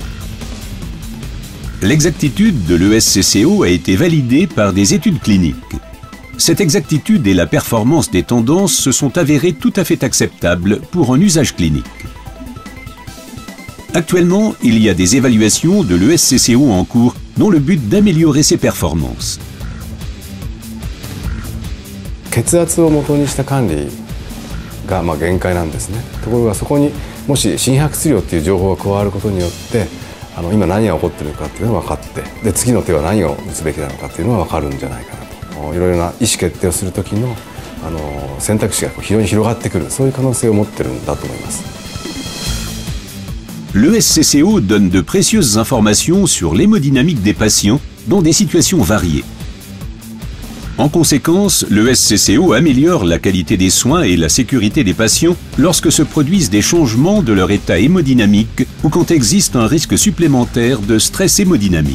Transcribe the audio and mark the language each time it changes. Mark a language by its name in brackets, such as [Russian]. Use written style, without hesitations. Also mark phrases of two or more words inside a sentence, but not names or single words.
[French] L'exactitude de l'ESCCO a été validée par des études cliniques. Cette exactitude et la performance des tendances se sont avérées tout à fait acceptables pour un usage clinique. Actuellement, il y a des évaluations de l'ESCCO en cours dont le but d'améliorer ses performances. [Japanese] 血圧を元にした管理が限界なんですね。ところがそこにもし心拍質量っていう情報が加わることによって今何が起こっているかっていうのが分かってで次の手は何を打つべきなのかっていうのが分かるんじゃないかなといろいろな意思決定をする時の選択肢が非常に広がってくるそういう可能性を持ってるんだと思います。 [French] L'ESCCO donne de précieuses informations sur l'hémodynamique des patients dans des situations variées. En conséquence, l'ESCCO améliore la qualité des soins et la sécurité des patients lorsque se produisent des changements de leur état hémodynamique ou quand existe un risque supplémentaire de stress hémodynamique.